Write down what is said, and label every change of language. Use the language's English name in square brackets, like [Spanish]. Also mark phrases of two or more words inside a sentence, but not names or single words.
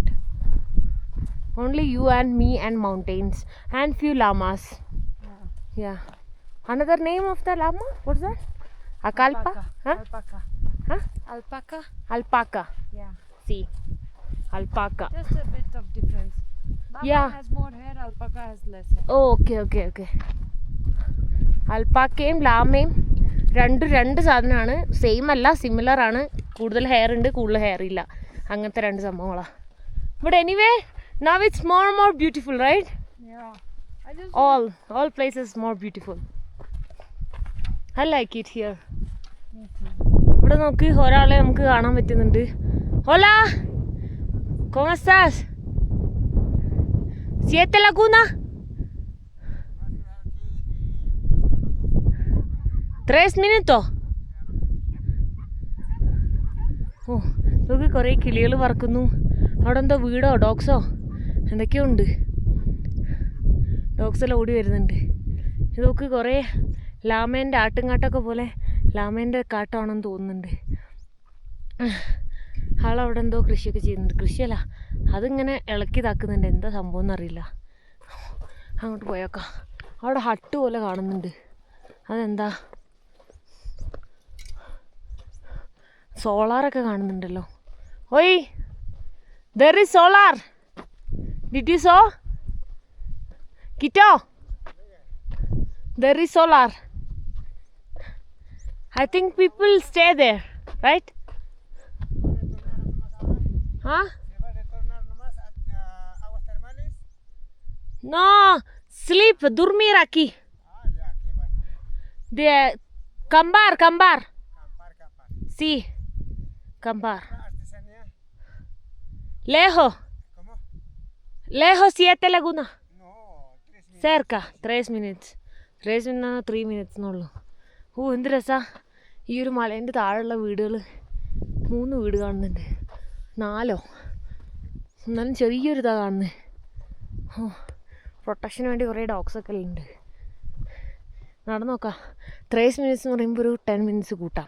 [English] Only you and me and mountains and few llamas. Yeah. Another name of the llama? What's that? Akalpa? Huh? Alpaca. Huh? Alpaca? Alpaca. Yeah. See. Alpaca. Just a bit of difference. Llama Yeah. has more hair, alpaca has less hair. Oh, okay. [Malayalam] അൽപ്പാക്കയും ലാമയും രണ്ട് സാധനമാണ്. സെയിം അല്ല, സിമിലർ ആണ്. കൂടുതൽ ഹെയർ ഉണ്ട്, കൂടുതൽ ഹെയർ ഇല്ല. അങ്ങനത്തെ രണ്ട് സംഭവങ്ങളാണ്. [English] but anyway now it's more and more beautiful, right? Yeah. All places more beautiful. I like it here. [Malayalam] ഇവിടെ നോക്ക്, ഒരാളെ നമുക്ക് കാണാൻ പറ്റുന്നുണ്ട്. [Spanish] Hola, ¿cómo estás? ¿Siete Laguna? 3 minutos. [Malayalam] ഓ, നോക്ക് കുറേ കിളികൾ പറക്കുന്നു. അവിടെ എന്തോ വീടോ ഡോഗ്സോ എന്തൊക്കെയോ ഉണ്ട്. ഡോഗ്സെല്ലാം ഓടി വരുന്നുണ്ട്. ഇതൊക്കെ കുറേ ലാമേൻ്റെ ആട്ടുംകാട്ടൊക്കെ പോലെ ലാമേൻ്റെ കാട്ടാണെന്ന് തോന്നുന്നുണ്ട്. ആളവിടെ എന്തോ കൃഷിയൊക്കെ ചെയ്യുന്നുണ്ട്. കൃഷിയല്ല, അതിങ്ങനെ ഇളക്കി ഇതാക്കുന്നുണ്ട്. എന്താ സംഭവം എന്നറിയില്ല. അങ്ങോട്ട് പോയേക്കാം. അവിടെ ഹട്ട് പോലെ കാണുന്നുണ്ട്. അതെന്താ? സോളാറൊക്കെ കാണുന്നുണ്ടല്ലോ. ഓയ്, [English] There is solar. Did you saw Kito? There is solar. I think people stay there, right? Huh? No, sleep, [Spanish] dormir aquí. De cambar. Sí, cambar. Lejos. Lejos 7 Laguna. Cerca, 3 minutes. 3 minutes എന്നുള്ളൂ. [Malayalam] ഓ, എന്ത് രസാ. ഈ ഒരു മലേൻ്റെ താഴെയുള്ള വീടുകൾ 3 വീട് കാണുന്നുണ്ട്. 4 എന്നാലും ചെറിയൊരു ഇതാ കാണുന്നത്. ഓ, പ്രൊട്ടക്ഷന് വേണ്ടി കുറേ ഡോഗ്സൊക്കെ ഉണ്ട്. നടന്നു നോക്കാം. 3 minutes എന്ന് പറയുമ്പോൾ ഒരു 10 minutes കൂട്ടാം.